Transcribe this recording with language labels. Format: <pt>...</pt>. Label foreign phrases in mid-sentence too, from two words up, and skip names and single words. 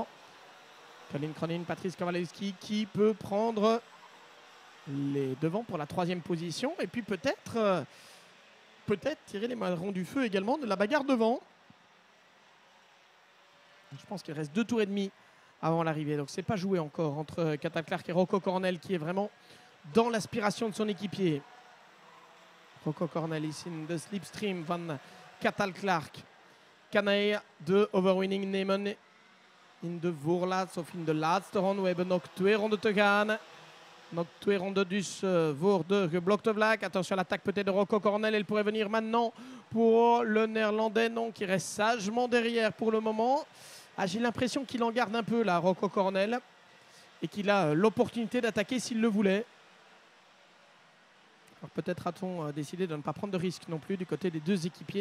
<fr>Colin Cronin, Patrice Kowalski qui peut prendre les devants pour la 3e position et puis peut-être tirer les marrons du feu également de la bagarre devant. Je pense qu'il reste 2 tours et demi avant l'arrivée. Donc c'est pas joué encore entre Cathal Clark et Rocco Cornell qui est vraiment dans l'aspiration de son équipier.</fr> <nl>Rocco Cornell is</nl> <en>in the slipstream</en> <nl>van Cathal Clark. Kanei de overwinning nemen in de voorlaatste of in de laatste ronde. We hebben nog 2 ronden te gaan. Nog 2 rondes dus voor de geblokte vlak.</nl> <fr>Attention à l'attaque peut-être de Rocco Cornell. Elle pourrait venir maintenant pour le Néerlandais. Non, qui reste sagement derrière pour le moment. Ah, j'ai l'impression qu'il en garde un peu là, Rocco Cornell, et qu'il a l'opportunité d'attaquer s'il le voulait. Alors peut-être a-t-on décidé de ne pas prendre de risque non plus du côté des 2 équipiers.</fr>